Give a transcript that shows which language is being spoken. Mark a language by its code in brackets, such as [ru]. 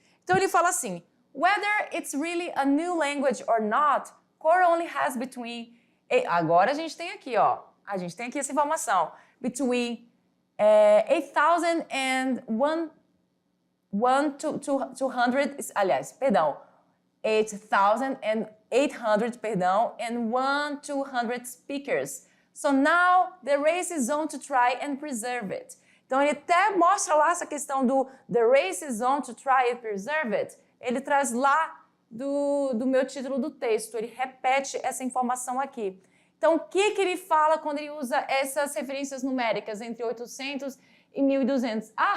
[pt] Então ele fala assim, [en] whether it's really a new language or not, Coro only has between... [pt] Agora a gente tem aqui, ó, a gente tem aqui essa informação. [en] Between 8,000 and 200, [pt] aliás, perdão, [en] 8,800, perdão, and 1,200 speakers. So now the race is on to try and preserve it. [pt] Então ele até mostra lá essa questão do [en] the race is on to try and preserve it. [pt] Ele traz lá do meu título do texto, ele repete essa informação aqui. Então o que ele fala quando ele usa essas referências numéricas entre 800 e 1.200?